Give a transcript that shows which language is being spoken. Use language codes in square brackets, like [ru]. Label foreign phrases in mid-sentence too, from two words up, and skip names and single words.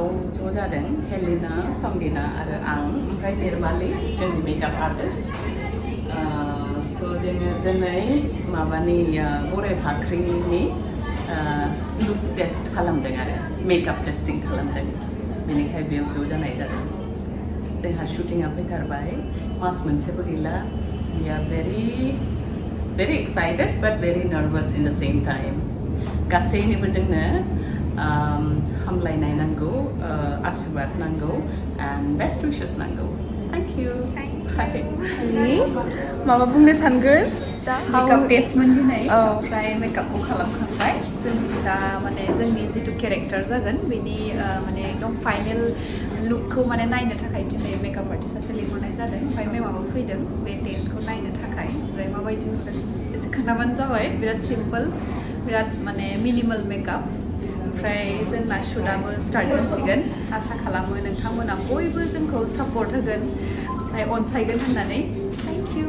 [brx] ज' जादों हेलिना संगिना आरो आं ओमफ्राय निर्माली जोंनि [en] makeup artist [brx] स' जोङो दिनै माबानि गराय फाख्रिनि [en] look test [brx] खालामदों आरो [en] makeup testing [brx] खालामदों बेनिखाय बेयाव ज' जानाय जादों जोंहा शुटिंआ फैथारबाय मास मोनसेबो गैला [en] we are very excited but very nervous in the same time [brx] गासैनिबो जोंनो हामलायनाय नांगौ आशीर्वाद नांगौ [en] and best wishes [brx] नांगौ [en] thank you [brx] माबा बुंनो सानगोन मेकआप टेस्टमोन दिनै ओमफ्राय मेकआपखौ खालामखांबाय जों दा माने जोंनि जिथु केरेक्टार जागोन बेनि माने एकदम फाइनेल लुकखौ माने नायनो थाखाय दिनै [en] makeup artist [brx] सासे लिंहरनाय जादों ओमफ्राय मेमाबो फैदों बे टेस्टखौ नायनो थाखाय ओमफ्राय माबायदि नुदों एसे खोन्थाबानो जाबाय बिराद सिम्पोल बिराद माने [en] minimal makeup [brx] ओमफ्राय जोंना शुटआबो स्टार्ट जासिगोन आसा खालामो नोंथांमोना बयबो जोंखौ सापर्ट होगोन ओमफ्राय अनसायगोन होननानै [en] thank you